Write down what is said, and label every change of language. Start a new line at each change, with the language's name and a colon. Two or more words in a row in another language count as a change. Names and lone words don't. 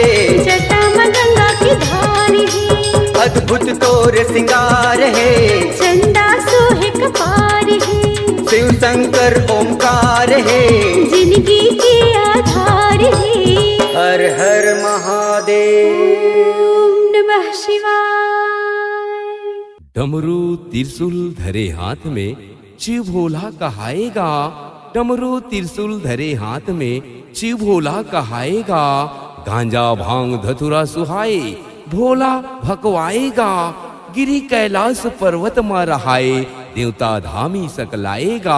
Hindi: जटा में गंगा की धार है, अद्भुत तोर सिंगार है, चंदा सोहे कपार है, शिव शंकर ओंकार है, जिंदगी के आधार है। हर हर महादेव।
Sanskrit: ओम नमः शिवाय।
Hindi: डमरू त्रिशूल धरे हाथ में शिव भोला कहाएगा, डमरू त्रिशूल धरे हाथ में शिव भोला कहाएगा। गांजा भांग धतुरा सुहाए भोला भकवाएगा, गिरी कैलाश पर्वत में रहाए देवता धामी सकलाएगा।